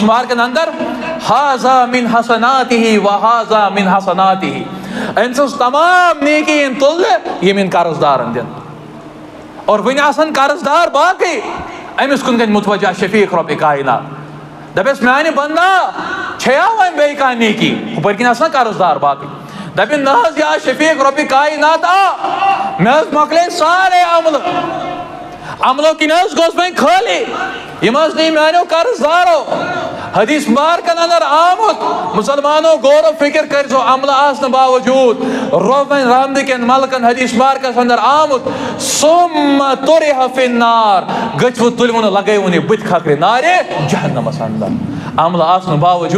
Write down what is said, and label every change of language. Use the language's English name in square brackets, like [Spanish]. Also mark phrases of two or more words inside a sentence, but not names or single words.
[Kashmiri] مبارکن اندر [Arabic] ہاذا من حسناتہ وہاذا من حسناتہ [Kashmiri] أمۍ سٕنٛز تمام نیکی یِن تُلنہٕ یِم یِن قرض دارن دِنہٕ اور وٕنہِ آسن قرض دار باقٕے أمِس کُن گژھِ متوجہ شفیٖق رۄبہِ کاینات دپٮ۪س میانہِ بندا چھیا وۄنۍ بیٚیہِ کانٛہہ نیکی ہُپٲرۍ کِنۍ آسن قرض دار باقٕے دپن نہ حظ یا شفیٖق رۄبہِ کایناتا مےٚ حظ مۄکلے سارے عملو کِنۍ حظ گوٚژھ وۄنۍ خٲلی یِم حظ نی میانیو قرض دارو حدیث مبارکن اندر آمُت مسلمانو غور و فکر کٔرزو عملہٕ آسنہٕ باوجوٗد رۄب وۄنۍ رحمدٕ کٮ۪ن ملکن حدیث مبارکس اندر آمُت [Arabic] ثُمَّ طُرِحَ فِی النار [Kashmiri] گٔژھِو تُلۍوُن لگٲیوُن یہِ بٕتھِ کھکرِ نارِ جہنمس اندر عملہٕ آسنہٕ باوجوٗد